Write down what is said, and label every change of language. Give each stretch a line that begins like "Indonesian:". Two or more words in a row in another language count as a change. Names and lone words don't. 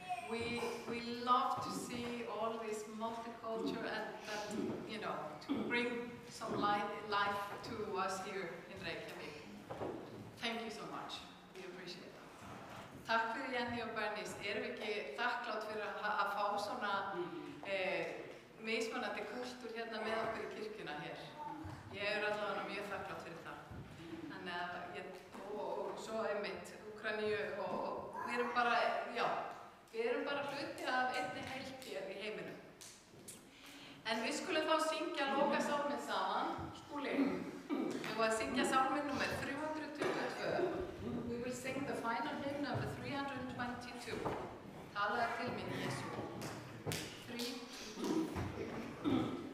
English: we love to see all this multicultural and that, you know, to bring some life to us here in Reykjavík. Thank you so much. We appreciate that.
Icelandic: Takk fyrir Jenny og Bernice. Erum við ekki þakklátt fyrir að fá svona mismunandi kultúr hérna með okkur í kirkjuna hér. Ég allavega mjög þakklátt fyrir það. Þannig að og svo einmitt Úkraínu og við erum bara, já, við erum bara hluti af einni heild hér í heiminum. En við skulum þá syngja lokasálminn saman, Skúli. Við vorum að syngja sálminn númer 322.
English: We will sing the final hymn number 322.
Icelandic: Talaðu til mín, Jesú. 3, 2, 2.